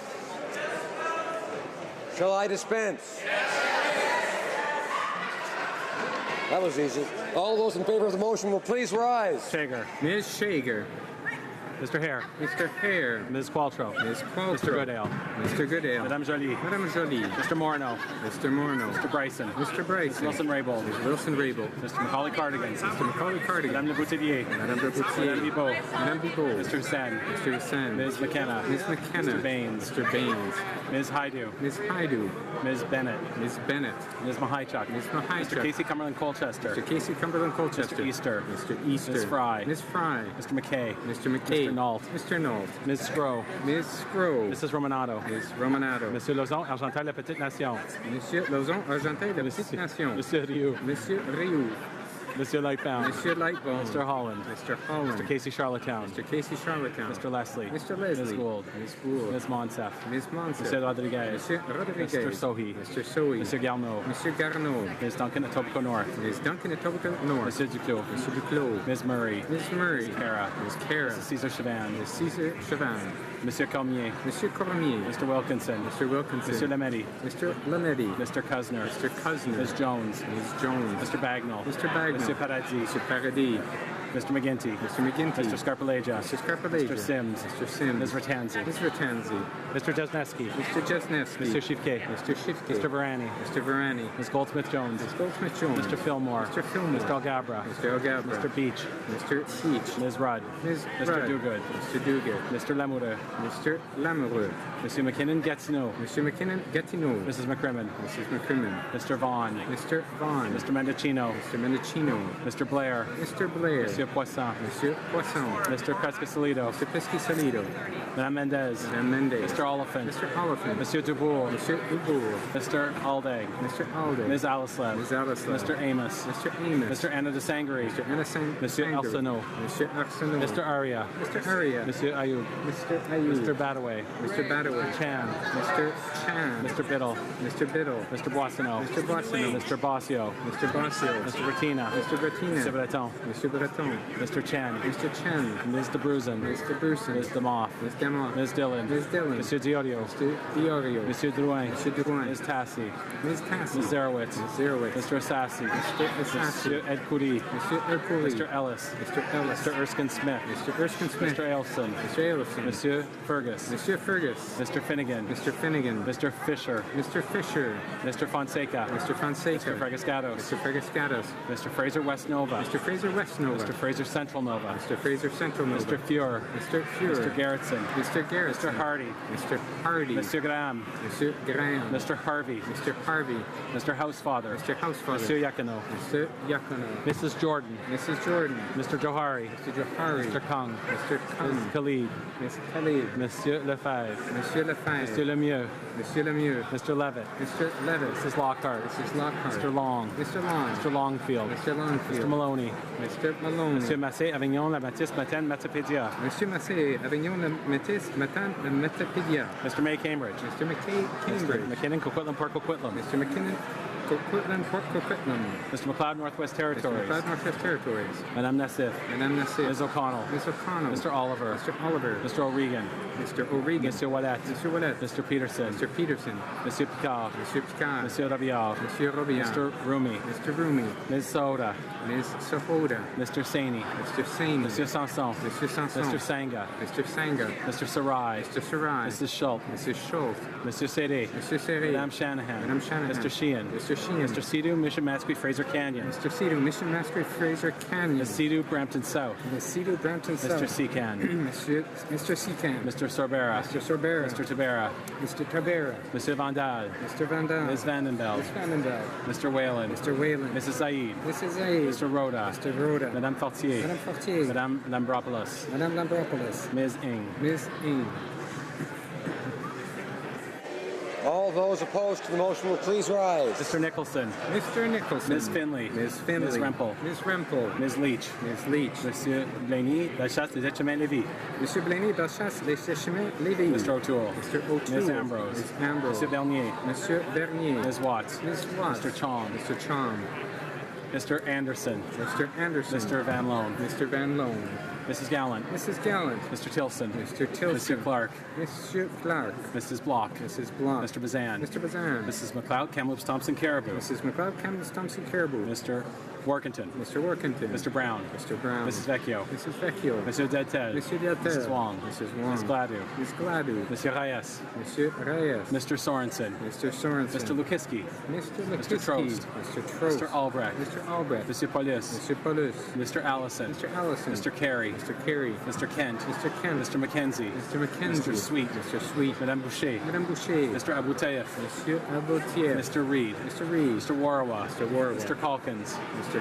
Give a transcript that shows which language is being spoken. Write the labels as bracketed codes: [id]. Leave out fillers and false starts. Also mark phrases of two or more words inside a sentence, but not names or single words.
[en] Shall I dispense? That was easy. All those in favor of the motion will please rise. Shager. Ms. Shager. Mr. Hare. Mr. Hare. Ms. Qualtrough. Ms. Qualtrough. Mr. Goodale. Mr. Goodale. Madame Jolie. Madame Jolie. Mr. Morneau. Mr. Morneau. Mr. Bryson. Mr. Bryson. Ms. Wilson-Raybould. Ms. Wilson-Raybould. Mr. Macaulay Cardigan. Mr. Macaulay Cardigan. Madame Le Boutillier. Madame Le Boutillier. Madame Bibeau. Madame Bibeau. Mr. Hussain. Mr. Hussain. Ms. McKenna. Ms. McKenna. Mr. Baines. Mr. Baines. Ms. Haidu. Ms. Haidu. Ms. Bennett. Ms. Bennett. Ms. Mahichuk. Ms. Mahichuk. Mr. Casey Cumberland Colchester. Mr. Casey Cumberland Colchester. Mr. Easter. Mr. Easter. Ms. Fry. Ms. Fry. Mr. McKay. Mr. McKay. Mr. Nault. Mr. Nault. Ms. Scrow. Ms. Scrow. Mrs. Romanato. Ms. Romanato. Monsieur Lauzon, Argenteuil, La Petite Nation. Monsieur Lauzon, Argenteuil, La Petite Nation. Monsieur Rioux. Monsieur Rioux. Monsieur Lightbound. Monsieur Lightbound. Mr. Holland. Mr. Holland. Mr. Casey Charlottetown. Mr. Casey Charlottetown. Mr. Leslie. Mr. Leslie. Ms. Gould. Ms. Gould. Ms. Monsef. Ms. Monsef. Monsieur Rodriguez. Monsieur Rodriguez. Mr. Sohi. Mr. Sohi. Monsieur Garneau. Monsieur Garneau. Ms. Duncan, Etobicoke North. Ms. Duncan, Etobicoke North. Monsieur Duclos. Monsieur Duclos. Ms. Murray. Ms. Murray. Ms. Cara. Ms. Cara. Mrs. Caesar Chavan. Ms. Caesar Chavan. Monsieur Cormier. Monsieur Cormier. Mr. Wilkinson. Mr. Wilkinson. Monsieur Lametti. Mr. Lametti. Mr. Cuzner. Mr. Cuzner. Ms. Jones. Ms. Jones. Mr. Bagnall. Mr. Bagnall. Monsieur Paradis. Mr. Paradis. Mr. McGinty. Mr. McGinty. Mr. Scarpaleja. Mr. Scarpaleja. Mr. Sims. Mr. Sims. Ms. Ratanzi. Ms. Ratanzi. Mr. Jesneski. Mr. Jesneski. Mr. Shifke. Mr. Shifke. Mr. Varani. Mr. Varani. Ms. Goldsmith-Jones. Ms. Goldsmith-Jones. Mr. Fillmore. Mr. Fillmore. Mr. Algabra. Mr. Algabra. Mr. Beach. Mr. Beach. Ms. Rudd. Ms. Mr. Rudd. Duguid. Mr. Duguid. Mr. Lamoureux. Mr. Lamoureux. Monsieur McKinnon-Gatineau. Monsieur McKinnon-Gatineau. Mrs. McCrimmon. Mrs. McCrimmon. Mr. Vaughn. Mr. Vaughn. Mr. Mendocino. Mr. Mendocino. Mr. Blair. Mr. Blair. Monsieur Poisson. Monsieur Poisson. Mr. Pescasolido. Mr. Pescasolido. Madame Mendez. Madame Mendez. Mr. Oliphant. Mr. Oliphant. Monsieur Dubourg. Monsieur Dubourg. Mr. Aldag. Mr. Aldag. Ms. Alislev. Ms. Alislev. Mr. Amos. Mr. Amos. Mr. Anna de Sangre. Mr. Anna Sangre. Monsieur Arsenault. Monsieur Arsenault. Mr. Aria. Mr. Aria. Monsieur Ayoub. Mr. Ayoub. Mr. Badaway. Mr. Badaway. Mr. Chan. Mr. Chan. Mr. Biddle. Mr. Biddle. Mr. Boissonneau. Mr. Boissonneau. Mr. Bossio. Mr. Bossio. Mr. Bertina. Mr. Bertina. Mr. Breton. Mr. Breton. Mr. Chen. Mr. Chen. Ms. DeBruzen. Ms. DeBruzen. Ms. Demoff. Ms. Demoff. Ms. Dillon. Ms. Dillon. Monsieur Diorio. Mr. Diorio. Monsieur Drouin. Monsieur Drouin. Ms. Tassi. Ms. Tassi. Ms. Zerowitz. Ms. Zerowitz. Mr. Assassi. Mr. Assassi. Monsieur Ed Coury. Monsieur Ed Coury. Mr. Ellis. Mr. Ellis. Mr. Erskine Smith. Mr. Erskine Smith. Mr. Ailson. Mr. Ailson. Monsieur Fergus. Monsieur Fergus. Mr. Finnegan. Mr. Finnegan. Mr. Fisher. Mr. Fisher. Mr. Fonseca. Mr. Fonseca. Mr. Fregascatos. Mr. Fregascatos. Mr. Fraser West Nova. Mr. Fraser West Nova. Mr. Fraser Central Nova. Mr. Fraser Central Nova. Mr. Fuhr. Mr. Fuhr. Mr. Garrettson. Mr. Garrettson. Mr. Hardy. Mr. Hardy. Mr. Graham. Mr. Graham. Mr. Harvey. Mr. Harvey. Mr. Housefather. Mr. Housefather. Monsieur Yakino. Mr. Yakino. Mrs. Jordan. Mrs. Jordan. Mr. Johari. Mr. Johari. Mr. Kung. Mr. Kung. Ms. Khalid. Ms. Khalid. Monsieur Lefebvre. Monsieur Lefebvre. Monsieur Lemieux. Monsieur Lemieux. Mr. Levitt. Mr. Levitt. Mrs. Lockhart. Mrs. Lockhart. Mr. Long. Mr. Long. Mr. Longfield. Mr. Longfield. Mr. Maloney. Mr. Maloney. Monsieur Massé, Avignon, La Matisse, Matane, Matapédia. Monsieur Massé, Avignon, La Matisse, Matane, Matapédia. Mr. May, Cambridge. Mr. McKay, Cambridge. Mr. McKinnon, Coquitlam, Port Coquitlam. Mr. McKinnon, Coquitlam, Port Coquitlam. Mr. McLeod, Northwest Territories. Mr. McLeod, Northwest Territories. Madame Nassif. Madame Nassif. Ms. O'Connell. Ms. O'Connell. Mr. Oliver. Mr. Oliver. Mr. O'Regan. Mr. O'Regan. Monsieur Wallet. Mr. Wallet. Mr. Peterson. Mr. Peterson. Monsieur Picard. Monsieur Picard. Monsieur Robillard. Monsieur Robillard. Mr. Rumi. Mr. Rumi. Ms. Soda. Ms. Sohoda. Mr. Saini. Mr. Saini. Monsieur Sanson. Mr. Sanson. Mr. Sanga. Mr. Sanga. Mr. Sarai. Mr. Sarai. Mrs. Schultz. Mrs. Schultz. Monsieur Sede. Monsieur Sede. Madame Shanahan. Madame Shanahan. Mr. Sheehan. Mr. Sheehan. Mr. Sidhu, Mission Masquis, Fraser Canyon. Mr. Sidhu, Mission Masquis, Fraser Canyon. Ms. Sidhu, Brampton South. Ms. Sidhu, Brampton South. Mr. Secan. Mr. Secan. Mr. Sorbera. Mr. Sorbera. Mr. Tabera. Mr. Tabera. Mr. Vandal. Mr. Vandal. Ms. Vandenbeld. Ms. Vandenbeld. Mr. Whalen. Mr. Whalen. Mrs. Zaid. Mrs. Zaid. Mr. Rhoda. Mr. Rhoda. Madame Fortier. Madame Fortier. Madame Lambropoulos. Madame Lambropoulos. Ms. Ing. Ms. Ing. All those opposed to the motion will please rise. Mr. Nicholson. Mr. Nicholson. Ms. Finley. Ms. Finley. Ms. Rempel. Ms. Rempel. Ms. Leach. Ms. Leach. Monsieur Blaney, Bellechasse, Les Chemins-Lévis. Monsieur Blaney, Bellechasse, Les Chemins-Lévis. Mr. O'Toole. Mr. O'Toole. Ms. Ambrose. Ms. Ambrose. Monsieur Bernier. Monsieur Bernier. Ms. Watts. Ms. Watts. Mr. Chong. Mr. Chong. Mr. Anderson. Mr. Anderson. Mr. Van Loan. Mr. Van Loan. Mrs. Gallant. Mrs. Gallant. Mr. Tilson. Mr. Tilson. Mr. Clark. Mr. Clark. Mrs. Block. Mrs. Block. Mr. Bazan. Mr. Bazan. Mrs. McLeod, Kamloops Thompson Caribou. Mrs. McLeod, Kamloops Thompson Caribou. Mr. Workington. Mr. Workington. Mr. Brown. Mr. Brown. Mrs. Vecchio. Mrs. Vecchio. Monsieur Deltel. Monsieur Deltel. Mrs. Wong. Mrs. Wong. Ms. Gladu. Ms. Gladu. Monsieur Reyes. Monsieur Reyes. Mr. Sorensen. Mr. Sorensen. Mr. Lukiski. Mr. Lukiski. Mr. Trost. Mr. Trost. Mr. Albrecht. Mr. Albrecht. Monsieur Paulus. Monsieur Paulus. Mr. Allison. Mr. Allison. Mr. Carey. Mr. Carey. Mr. Kent. Mr. Kent. Mr. Mackenzie. Mr. Mackenzie. Mr. Sweet. Mr. Sweet. Madame Boucher. Madame Boucher. Mr. Aboutieff. Monsieur Aboutieff. Mr. Reed. Mr. Reed. Mr. Warawa. Mr. Warawa. Mr. Calkins. Mr.